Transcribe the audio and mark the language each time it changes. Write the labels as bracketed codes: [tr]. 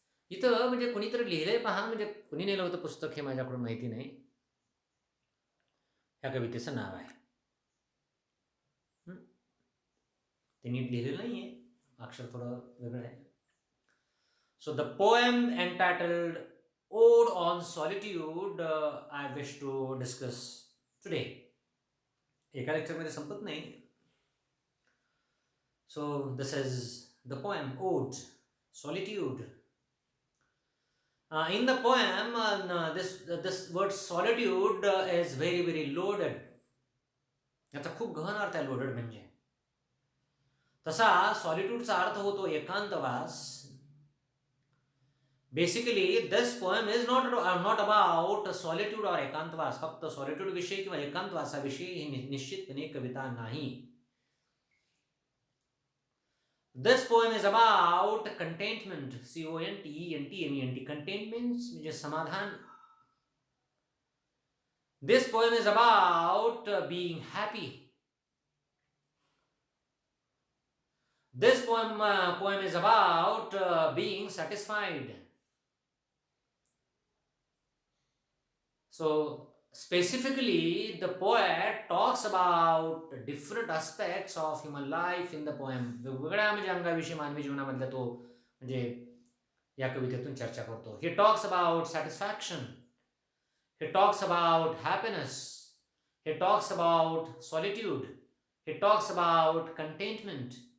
[mr] इथं म्हणजे कुणीतरी लिहिलंय पहा. म्हणजे कुणी लिहिलं होतं पुस्तक हे माझ्याकडून माहिती नाही. ह्या कवितेचं नाव आहे. ते नीट लिहिलेलं नाहीये, अक्षर थोडं वेगळं आहे. [en] So the poem entitled Ode on Solitude I wish to discuss today. [mr] एका लेक्चरमध्ये संपत नाही. [en] So this is the poem Ode Solitude. In the poem, this word solitude is very very loaded. [mr] याचा खूप गहन अर्थ आहे लोडेड म्हणजे. तसा सॉलिट्यूडचा अर्थ होतो एकांतवास. [en] Basically this poem is not about solitude और एकांतवास. [mr] फक्त सॉलिट्यूड विषयी किंवा एकांतवासाविषयी ही निश्चितपणे कविता नाही. [en] This poem is about contentment. CONTENTMENT. Content means [mr] म्हणजे समाधान. [en] This poem is about being happy. This poem is about being satisfied. So specifically, the poet talks about different aspects of human life in the poem. [mr] वेगवेगळ्या म्हणजे अंगाविषयी मानवी जीवनामधल्या तो म्हणजे या कवितेतून चर्चा करतो. [en] He talks about satisfaction. He talks about happiness. He talks about solitude. He talks about contentment.